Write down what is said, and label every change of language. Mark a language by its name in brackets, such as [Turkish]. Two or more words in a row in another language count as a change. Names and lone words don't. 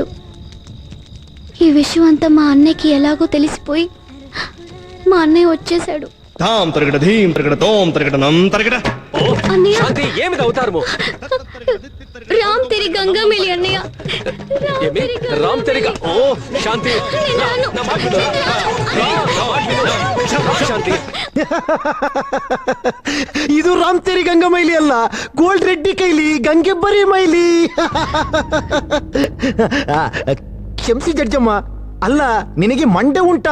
[Telugu] ఈ విషయం అంతా మా అన్నయ్యకి ఎలాగో తెలిసిపోయి మా అన్నయ్య వచ్చేసాడు. తాం తరగడ ధీం తరగడ తోం తరగడ నం తరగడ. అన్నయ్య ఏమిది అవుతారు? రామ్ తెరి గంగా మేలి అన్నయ్య. రామ్ తెరిగా. ఓ శాంతి, [Kannada] ಶಾಂತಿ. ಇದು ರಾಮ್ ತೇರಿ ಗಂಗಾ ಮೈಲಿ ಅಲ್ಲ, ಗೋಲ್ಡ್ ರೆಡ್ಡಿ ಕೈಲಿ ಗಂಗೆಬ್ಬರಿ ಮೈಲಿ. ಕ್ಷಮಿಸಿ ಜಡ್ಜಮ್ಮ, ಅಲ್ಲ ನಿನಗೆ ಮಂಡೆ ಉಂಟಾ?